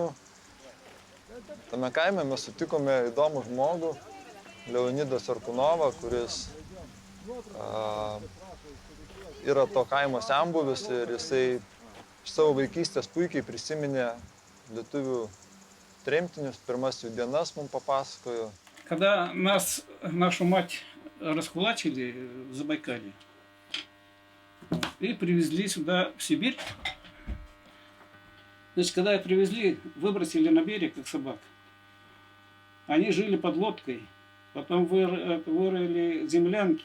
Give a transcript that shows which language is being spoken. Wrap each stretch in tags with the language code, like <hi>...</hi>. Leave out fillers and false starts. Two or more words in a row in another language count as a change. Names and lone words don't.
<lt>Tame kaime mes sutikome įdomų žmogų, Leonidą Sarkunovą, kuris yra to kaimo senbuvis ir jisai iš savo vaikystės puikiai prisiminė lietuvių tremtinius, pirmas jų dienas mums papasakojo.</lt> <ru>Когда нашу мать раскулачили в Забайкалье и привезли сюда, в Сибирь, значит, когда их привезли, выбросили на берег, как собак. Они жили под лодкой, потом вырыли землянки.</ru>